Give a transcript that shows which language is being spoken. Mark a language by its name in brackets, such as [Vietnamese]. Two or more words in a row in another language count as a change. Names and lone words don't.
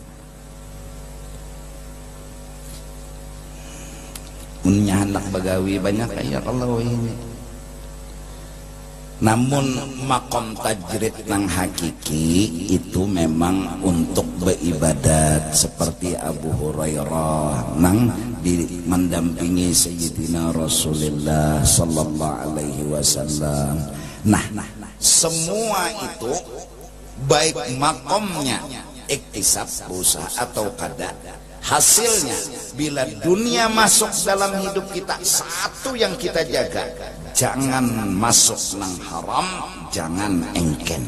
[Banjar] Punya anak bagawi banyak ya Allah ini. Namun [Arabic] مقام تجريد [Banjar] nang hakiki itu memang untuk beribadat seperti Abu Hurairah nang mendampingi Sayyidina Rasulullah [Arabic] صلى الله عليه وسلم. [Banjar] Nah, semua itu baik makomnya iktisab berusaha atau kada, hasilnya bila dunia masuk dalam hidup kita, satu yang kita jaga, jangan masuk nang haram, jangan engken.